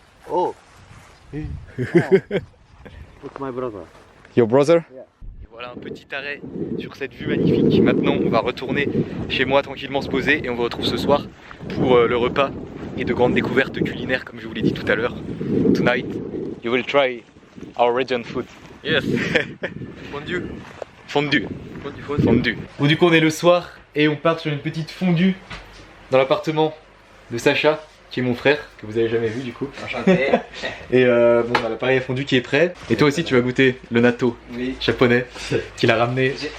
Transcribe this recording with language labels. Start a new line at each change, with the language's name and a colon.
English: Oh. It's my brother. Your brother? Yeah.
French: Et voilà un petit arrêt sur cette vue magnifique. Maintenant, on va retourner chez moi tranquillement se poser et on vous retrouve ce soir pour le repas et de grandes découvertes culinaires comme je vous l'ai dit tout à l'heure.
English: Tonight, you will try our region food. Yes. Fondue. Fondue. Fondue. Fondue.
French: Bon, du coup, on est le soir et on part sur une petite fondue dans l'appartement de Sacha, qui est mon frère, que vous avez jamais vu du coup. Enchanté. Et bon, on a l'appareil à fondue qui est prêt. Et toi aussi, tu vas goûter le natto Oui. japonais qu'il a ramené